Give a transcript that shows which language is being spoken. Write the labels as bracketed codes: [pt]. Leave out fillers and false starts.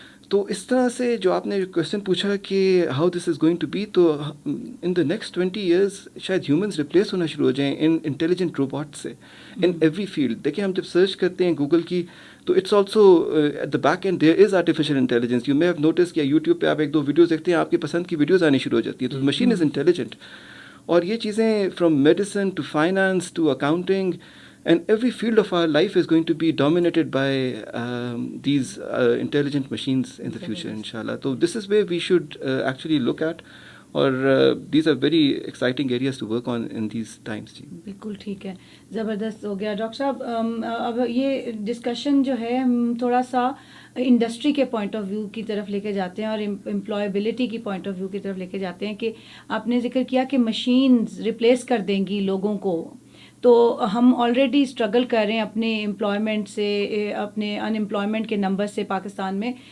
[ur] تو اس طرح سے جو آپ نے کویشچن پوچھا کہ [en] how this is going to be, [ur] تو [en] in the next 20 years [ur] شاید ہیومنس ریپلیس ہونا شروع ہو جائیں ان انٹیلیجنٹ روبوٹ سے ان ایوری فیلڈ. دیکھیں, ہم جب سرچ کرتے ہیں گوگل کی, تو [en] It's also at the back end there is artificial intelligence. You may have notice [ur] کہ یوٹیوب پہ آپ 1-2 ویڈیوز دیکھتے ہیں, آپ کی پسند کی ویڈیوز آنی شروع ہو جاتی ہیں, تو [en] Machine is intelligent. [ur] اور یہ چیزیں [en] From medicine to finance to accounting and every field of our life is going to be dominated by these intelligent machines in the future, inshallah. So this is where we should actually look at. اور these are very exciting areas to work on in these times. جی [ur] بالکل ٹھیک ہے, زبردست ہو گیا doctor صاحب. اب یہ discussion جو ہے ہم تھوڑا سا انڈسٹری کے پوائنٹ آف ویو کی طرف لے کے جاتے ہیں اور امپلائبلٹی کی پوائنٹ آف ویو کی طرف لے کے جاتے ہیں کہ آپ نے ذکر کیا کہ مشینز ریپلیس کر دیں گی لوگوں کو, تو ہم آلریڈی اسٹرگل کر رہے ہیں اپنے امپلائمنٹ سے, اپنے ان امپلائمنٹ کے نمبر سے پاکستان میں.